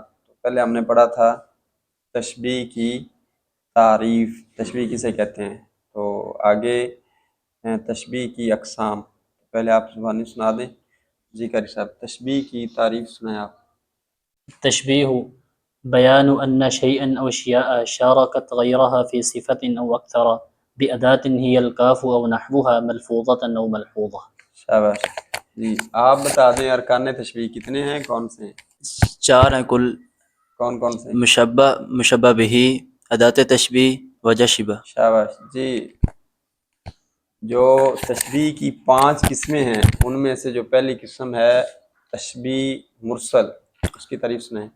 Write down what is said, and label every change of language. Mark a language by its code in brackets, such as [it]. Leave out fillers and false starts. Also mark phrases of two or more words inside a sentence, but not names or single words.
[ur] تو پہلے ہم نے پڑھا تھا تشبیہ کی تعریف، تشبیہ کسے کہتے ہیں، تو آگے تشبیہ کی اقسام۔ پہلے آپ زبانی سنا دیں جی قاری صاحب، تشبیہ کی تعریف سنائیں آپ۔ [ar] تشبیہ بیان ان شیئا او اشیاء شارکت غیرها فی صفت او اکثر بأداة هی الکاف او نحوها ملفوظة او ملحوظة۔ [ur] شاباش جی، آپ بتا دیں ارکان تشبیہ کتنے ہیں، کون سے ہیں؟ 4 ہیں کل۔ کون کون سے؟ مشبہ، مشبہ بہی، ادات تشبیہ، وجہ شبہ۔ شاباش جی، جو تشبیہ کی 5 قسمیں ہیں ان میں سے جو پہلی قسم ہے تشبیہ مرسل، اس کی تعریف سنائیں۔